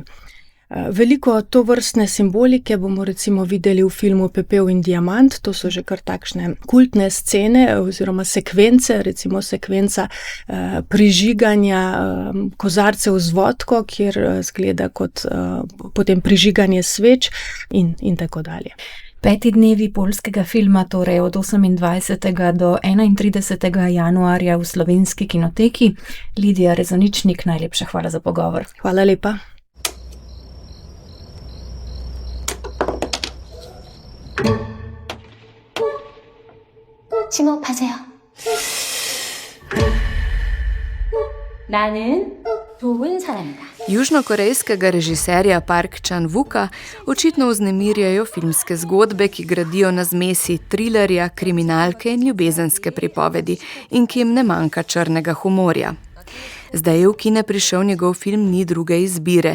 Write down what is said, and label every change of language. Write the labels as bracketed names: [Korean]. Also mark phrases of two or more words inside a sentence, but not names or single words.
[Slovenian] Veliko tovrstne simbolike bomo recimo videli v filmu Pepel in diamant, to so že kar takšne kultne scene oziroma sekvence, recimo sekvenca prižiganja kozarcev z vodko, kjer zgleda kot potem prižiganje sveč in tako dalje. 5 dnevi poljskega filma, torej od 28. do 31. januarja v Slovenski kinoteki. Lidija Rezoničnik, najlepša hvala za pogovor. Hvala lepa. [Korean] 심호흡하세요. 나는 좋은 사람이다. [Slovenian] Južnokorejskega režiserja Park Chan-wooka očitno vznemirjajo filmske zgodbe, ki gradijo na zmesi trilerja, kriminalke in ljubezenske pripovedi in ki jim ne manjka črnega humorja. Zdaj je v kine prišel njegov film Ni druge izbire.